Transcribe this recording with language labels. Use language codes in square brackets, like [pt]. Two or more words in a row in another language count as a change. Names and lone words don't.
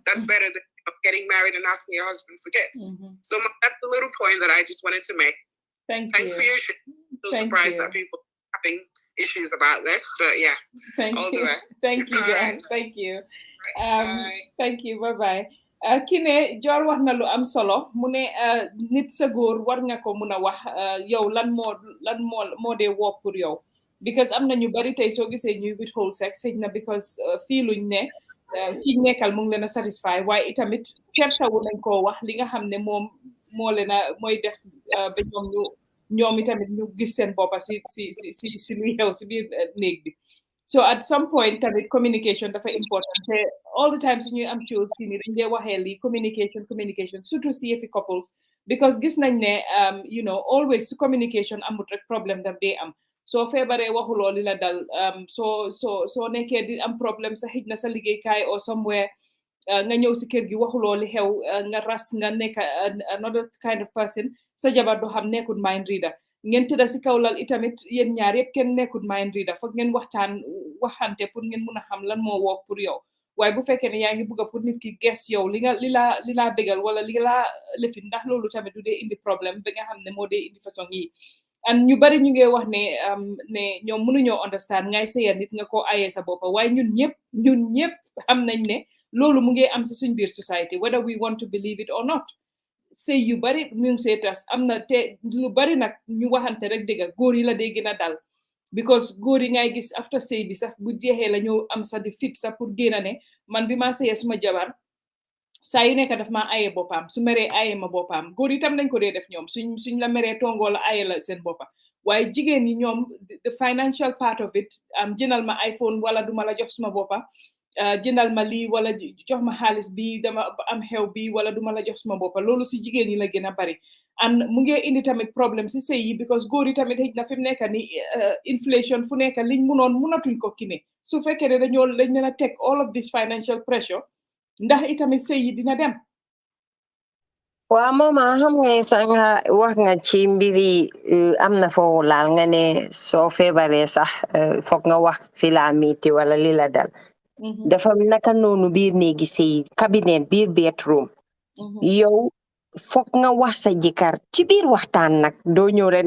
[en] That's better than getting married and asking your husband for gifts. So that's the little point that I just wanted to make. Thanks for your show. So surprised that people are having issues about this, but yeah. All the rest. Thank you, guys. Thank you. Thank you. Bye-bye. [wo] Kine Jor wax na lu am solo mu ne nit sa góor war nga ko mun a wax yow lan moo dee work pour yow, because am na ñu bari tey soo gisee ñuy [en] withhold sex [wo] xëy na because feeluñ ne ci nekkal mu ngi leen a satisfy, waaye itamit kersawu nañ koo wax li nga xam ne moom moo leen a mooy def ba ñoom itamit ñu gis seen boppa si luy xew si biir néeg bi. So [en] at some point [wo] tamit communication dafa important te [en] all the time [wo] su ñuy am shows fii nii dañ dee waxee lii communication surtout si yëfi couples, because gis nañ ne [en] you know always [wo] su communication amut rek problème daf dee am. soo feebaree waxuloo li la dal soo nekkee di am problème sa xëj na sa liggéeykaay or somewhere nga ñëw si kër gi waxuloo li xew nga ras nga nekk [en] another kind of person, [wo] sa jabar do xam nekkul [en] mind reader. [wo] Ngeen tëdda si kaw lal itamit yéen ñaar yëpp kenn nekkul [en] mind reader, [wo] foog ngeen waxante pour ngeen mun a xam lan moo work pour yow. waaye bu fekkee ne yaa ngi bëgg pour nit ki guess yow li laa bégal wala li laa lifin, ndax loolu tamit du dee indi problème ba nga xam ne moo dee indi façon yi. And ñu bari ñu ngi wax ne ñoom mënuñoo understand ngay sëya nit nga ko ayee sa boppa, waaye ñun ñëpp xam nañ ne loolu mu ngi am si suñ biir society, [en] whether we want to believe it or not. [wo] sëy yu bari ñu ngi see tas am na te lu bari nag ñu waxante rek dëgg góor yi la dee gën a dal, because góor yi ngay gis after sëy bi sax bu jeexee la ñoo am sax di fit sax pour génn ne man bi ma sëyee suma jabar saa yu nekk daf maa aye boppam su meree aye ma boppam góor itam dañ ko dee def ñoom suñ la meree tongoo la aye la seen boppa waaye jigéen ñi ñoom [en] the financial part of it [wo] jëndal ma iPhone wala duma la jox suma boppa jëndal ma lii wala jox ma xaalis bi dama am xew bi wala duma la jox suma boppa loolu si jigéen ñi la gën a bari and mu ngi indi tamit problème si sëy yi because góor yi tamit xëj na fi mu nekk ni inflation fu nekk liñ munatuñ ko kine su fekkee ne dañ leen a teg [en] all of this financial pressure [wo] ndax itamit sëy yi dina dem. waaw mama xam nga sax nga wax nga ci mbiri am na foofu laal nga ne soo feebaree sax foog nga wax fi laa miiti wala li la dal dafa naka noonu biir néegi sëy cabinet biir bedroom yow foog nga wax sa jëkkër ci biir waxtaan nag doo ñëw rek ne